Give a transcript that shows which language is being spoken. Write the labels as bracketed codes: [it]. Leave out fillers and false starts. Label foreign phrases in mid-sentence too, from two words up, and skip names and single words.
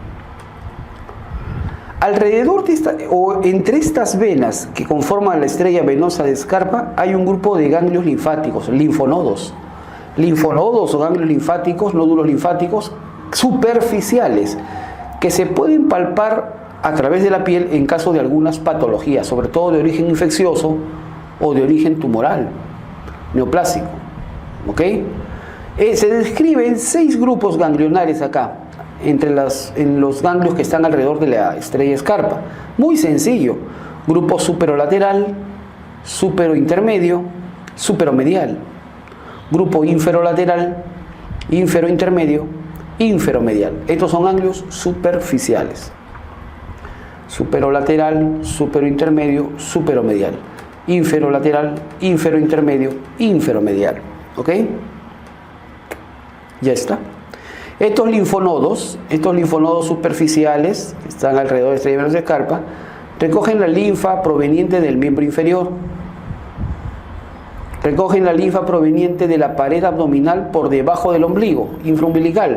[es] Alrededor de entre estas venas que conforman la estrella venosa de Scarpa hay un grupo de ganglios linfáticos, linfonodos o ganglios linfáticos, nódulos linfáticos superficiales que se pueden palpar a través de la piel en caso de algunas patologías, sobre todo de origen infeccioso o de origen tumoral, neoplásico. ¿Ok? Se describen 6 grupos ganglionares acá, en los ganglios que están alrededor de la estrella Scarpa. Muy sencillo: grupo superolateral, superointermedio, superomedial. Grupo inferolateral, inferointermedio, inferomedial. Estos son ganglios superficiales. Superolateral, superointermedio, superomedial. Inferolateral, inferointermedio, inferomedial. ¿Ok? Ya está. Estos linfonodos superficiales, que están alrededor de estrella de Scarpa, recogen la linfa proveniente del miembro inferior. Recogen la linfa proveniente de la pared abdominal por debajo del ombligo, infraumbilical.